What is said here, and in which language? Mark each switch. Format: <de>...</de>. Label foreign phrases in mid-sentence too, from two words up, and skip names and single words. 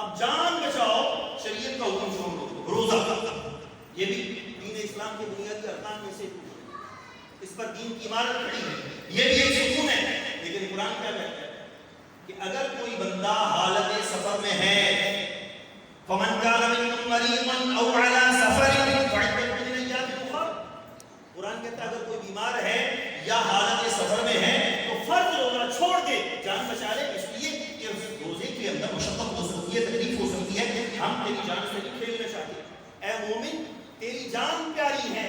<ur>اب جان بچاؤ، شریعت کا حکم چھوڑ دو، روزہ، یہ بھی دین اسلام کے بنیادی ارکان میں سے اس پر دین کی عمارت کھڑی ہے، یہ بھی ایک ستون ہے، لیکن قرآن کیا کہتا ہے کہ اگر کوئی بندہ حالت سفر میں ہے،</ur> <ar>فمن کان منکم مریضا او علی سفر فعدۃ من ایام اخر،</ar> <ur>قرآن کہتا ہے اگر کوئی بیمار ہے یا حالت سفر میں ہے تو فرض روزہ چھوڑ کے جان بچا لے، اس لیے کہ اس روزے کے اندر مشقت ہو سکتی ہے، تکلیف ہو سکتی ہے، ہم تیری جان سے نہیں کھیلنا چاہتے، اے مومن تیری جان پیاری ہے۔</ur>